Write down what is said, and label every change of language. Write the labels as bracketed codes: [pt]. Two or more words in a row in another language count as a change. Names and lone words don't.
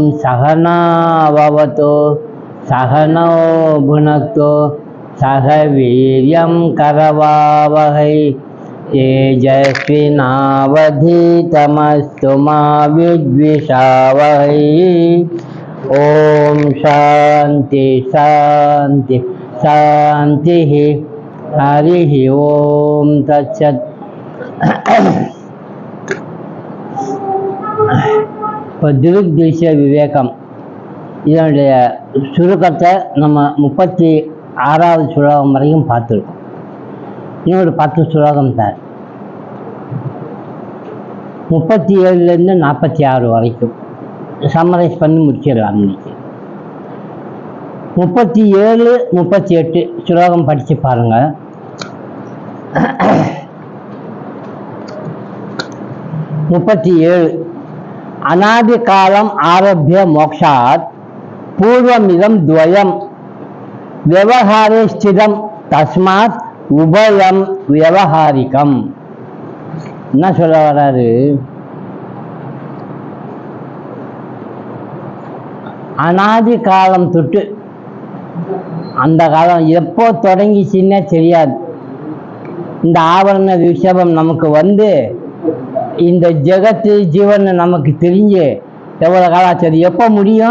[sa] सहना भवतु सहनौ भुनक्तु सह वीर्यं करवावहै तेजस्विनावधीतमस्तु मा विद्विषावहै। ओम शांति शांति शांति। हरि ओम तत्सत्। [ta] திருக் திருஷ்ய விவேகம் இதனுடைய சுருக்கத்தை நம்ம 36வது ஸ்லோகம் வரைக்கும் பார்த்துருக்கோம். இன்னொரு 10 ஸ்லோகம் சார், 37லேருந்து 46 வரைக்கும் சம்மரைஸ் பண்ணி முடிச்சிடலாம். இன்னைக்கு 37, 38 ஸ்லோகம் படித்து பாருங்க. [sa] अनादि कालम आरभ्य मोक्षात् पूर्वमिदं द्वयं व्यवहारे स्थितं तस्मात् उभयं व्यवहारिकम. [ta] என்ன சொல்ல வராரு? அனாதி காலம் தொட்டு, அந்த காலம் எப்போ தொடங்கிச்சின்னே தெரியாது. இந்த ஆவரண விஷயம் நமக்கு வந்து இந்த ஜெகத்து ஜீவன் நமக்கு தெரிஞ்சு எவ்வளோ காலம் சரி, எப்போ முடியும்?